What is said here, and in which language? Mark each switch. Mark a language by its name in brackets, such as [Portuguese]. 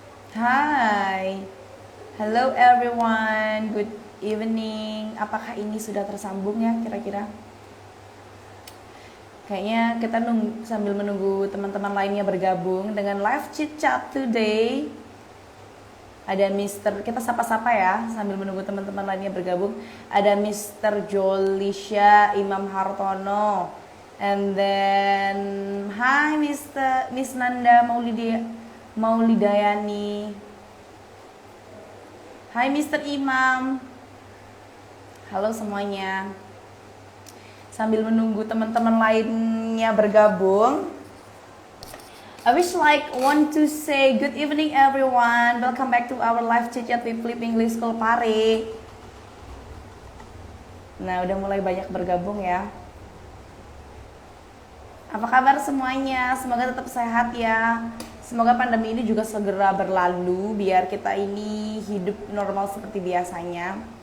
[English] Hai, hello everyone, good evening. [Indonesian] Apakah ini sudah tersambung ya kira-kira? Kayaknya kita sambil menunggu teman-teman lainnya bergabung dengan [English] live chit chat today. [Indonesian] Ada Mister, kita sapa-sapa ya sambil menunggu teman-teman lainnya bergabung. Ada Mister Jolisha Imam Hartono, [English] and then hi [Indonesian] Miss Nanda Maulidayani. Hai Mister Imam. Halo semuanya. Sambil menunggu teman-teman lainnya bergabung, [English] I want to say good evening everyone. Welcome back to our live chit chat with Flip English School Pare. [Indonesian] Nah, udah mulai banyak bergabung ya. Apa kabar semuanya? Semoga tetap sehat ya. Semoga pandemi ini juga segera berlalu biar kita ini hidup normal seperti biasanya.